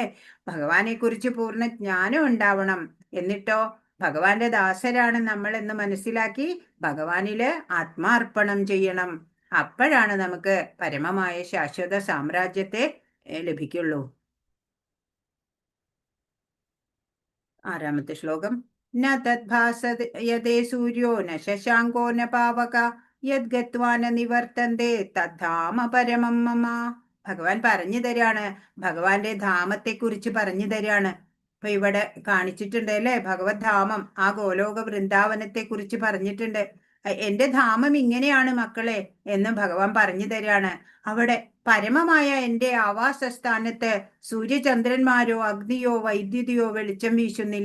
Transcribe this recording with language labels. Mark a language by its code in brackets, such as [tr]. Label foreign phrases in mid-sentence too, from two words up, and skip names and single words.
[ml] ഭഗവാനെ കുറിച്ച് പൂർണ്ണ ജ്ഞാനം ഉണ്ടാവണം. എന്നിട്ടോ ഭഗവാന്റെ ദാസരാണ് നമ്മൾ എന്ന് മനസ്സിലാക്കി ഭഗവാനില് ആത്മാർപ്പണം ചെയ്യണം. അപ്പോഴാണ് നമുക്ക് പരമമായ ശാശ്വത സാമ്രാജ്യത്തെ ലഭിക്കുള്ളൂ. ആറാമത്തെ ശ്ലോകം. [sa] ന തദ്ഭാസയതേ സൂര്യോ ന ശശാങ്കോ ന പാവക യദ്ഗത്വാ ന നിവർത്തന്തേ തദ്ധാമ പരമം മമ. [ml] ഭഗവാൻ പറഞ്ഞു തരാണ്, ഭഗവാന്റെ ധാമത്തെ കുറിച്ച് പറഞ്ഞു തരാണ്. അപ്പൊ ഇവിടെ കാണിച്ചിട്ടുണ്ട്, അല്ലെ? ഭഗവത് ധാമം, ആ ഗോലോക വൃന്ദാവനത്തെ കുറിച്ച് പറഞ്ഞിട്ടുണ്ട്. എന്റെ ധാമം ഇങ്ങനെയാണ് മക്കളെ എന്ന് ഭഗവാൻ പറഞ്ഞു തരാണ്. അവിടെ പരമമായ എന്റെ ആവാസസ്ഥാനത്ത് സൂര്യചന്ദ്രന്മാരോ അഗ്നിയോ വൈദ്യുതിയോ വെളിച്ചം വീശുന്നില്ല.